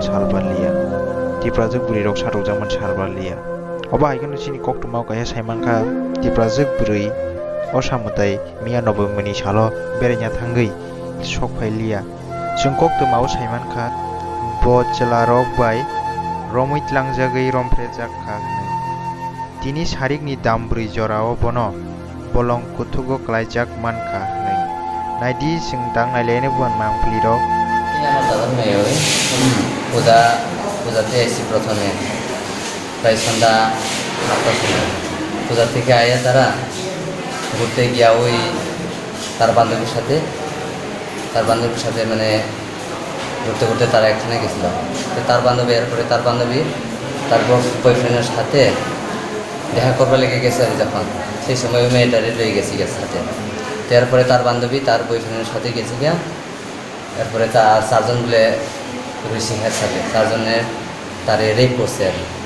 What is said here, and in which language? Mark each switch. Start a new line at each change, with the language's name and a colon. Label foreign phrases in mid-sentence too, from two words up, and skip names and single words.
Kok Borok: salbar liya Tiprajuk buri rok sarok zaman salbar liya Oba haikano chini koktuma kaya saimanka Tiprajuk buri o samutai miya nobemani salo berenya thangai sokpai liya Jung koktuma o saimanka bo chela rok bai romit langjagai rompre jakka Tini sarikni dam brui jorao bono bolong kutugo klaijak manka nei naidi singdang nailene buan mangpli rok
Bangla: আমার দাদার মেয়ে ওই পূজাতে এসেছি প্রথমে প্রায় সন্ধ্যা 8টার সময় পূজা থেকে আয়া তারা ঘুরতে গিয়া ওই তার বান্ধবীর সাথে মানে ঘুরতে ঘুরতে তারা একখানে গেছিল তো তার বান্ধবী এরপরে তার বান্ধবী তার বয়ফ্রেন্ডের সাথে দেখা করবার লেগে গেছে আর যখন সেই সময় ওই মেয়েটারে রয়ে গেছি সাথে তো এরপরে তার বান্ধবী তার বয়ফ্রেন্ডের সাথে গেছে গিয়া এরপরে তার চারজন বলে সিংহের সাথে চারজনের তার রেপ করছে আর